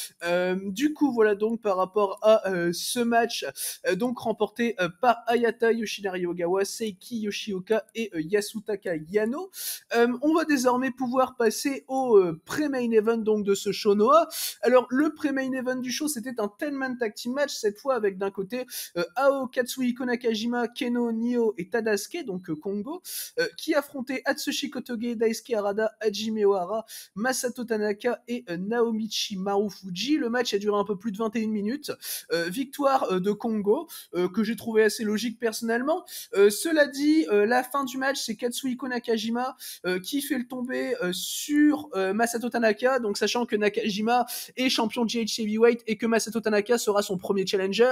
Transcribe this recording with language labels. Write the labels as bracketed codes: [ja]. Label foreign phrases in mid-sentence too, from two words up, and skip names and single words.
[fr] Du coup, voilà donc par rapport à ce match, donc remporté par Hayata, Yoshinari Ogawa, Seiki Yoshioka et Yasutaka Yano. On va désormais pouvoir passer au pré- [en] main event [fr] donc de ce show Noah. Alors le pré- [en] main event [fr] du show, c'était un [en] 10-man tag team match, [fr] cette fois avec d'un côté Ao Katsuhiko Nakajima, Keno Nio et Tadasuke, donc Kongo, qui affrontaient Atsushi Kotoge, Daisuke Harada, Hajime Ohara, Masato Tanaka et Naomichi Marufuji. Le match a duré un peu plus de 21 minutes. Victoire de Kongo, que j'ai trouvé assez logique personnellement. Cela dit, la fin du match, c'est Katsuhiko Nakajima qui fait le tomber sur Masato Tanaka, donc sachant que Nakajima est champion de GH Heavyweight et que Masato Tanaka sera son premier challenger.